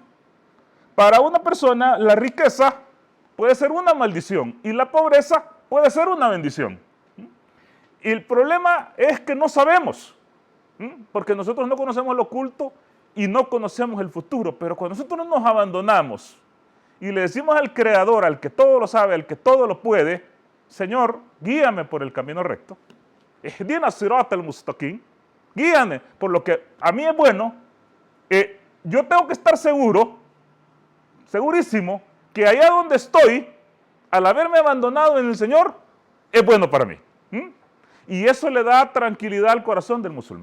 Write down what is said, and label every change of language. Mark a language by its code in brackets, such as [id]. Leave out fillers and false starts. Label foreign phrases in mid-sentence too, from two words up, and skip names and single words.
[es] Para una persona, la riqueza puede ser una maldición y la pobreza puede ser una bendición. Y el problema es que no sabemos, porque nosotros no conocemos lo oculto y no conocemos el futuro, pero cuando nosotros nos abandonamos y le decimos al Creador, al que todo lo sabe, al que todo lo puede, Señor, guíame por el camino recto, [ar] اهدنا الصراط المستقيم, [es] guíame por lo que a mí es bueno, yo tengo que estar seguro, segurísimo, que allá donde estoy, al haberme abandonado en el Señor, es bueno para mí. Y eso le da tranquilidad al corazón del musulmán.